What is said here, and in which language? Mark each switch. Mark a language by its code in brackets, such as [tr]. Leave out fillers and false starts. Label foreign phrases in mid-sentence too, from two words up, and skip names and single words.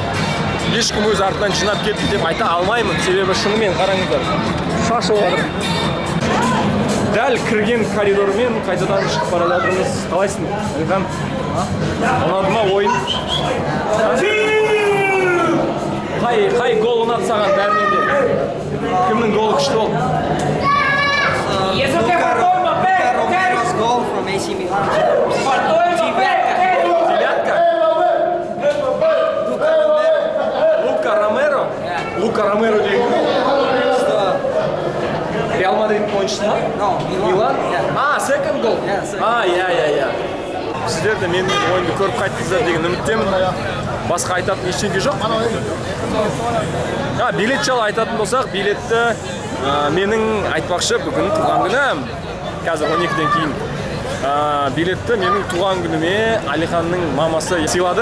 [kk] Ешкім өз артынан жинап кетті деп айта алмаймын, себебі шынымен қараңыздар, шашылып жатыр. Дәл кірген коридормен қайтадан шығып бара жатырмыз. Қалайсың, Әлихан? Ұнады ма ойын? Қай гол ұнады саған бәрінен де? Кімнің голы күшті болды? [en] Romero's goal from AC Milan. [kk] Лука Ромеро деген. Реал Мадрид ойыншысы ма? [en] No, Milan. Second goal. Yeah, second. Yeah. [kk] сіздер де менің ойымды көріп қайттыңыздар деген үміттемін. Басқа айтатын ештеңе жоқ. Билет жайлы айтатын болсақ, билетті менің айтпақшы бүгін туған күнім. Қазір 12-ден кейін. Билетті менің туған күніме Алиханның мамасы сыйлады.